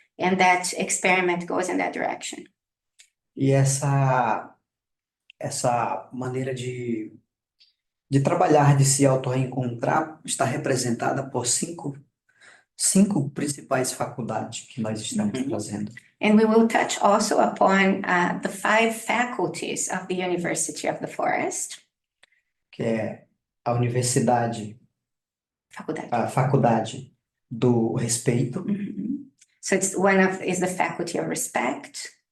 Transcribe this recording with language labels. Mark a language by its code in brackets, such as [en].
[en] And that experiment goes in that direction. [pt] E essa maneira de trabalhar, de se auto-reencontrar, está representada por cinco principais faculdades que nós estamos trazendo. [en] And we will touch also upon the 5 faculties of the University of the Forest. [pt] Que é a faculdade do respeito, [en] So it's is the faculty of respect.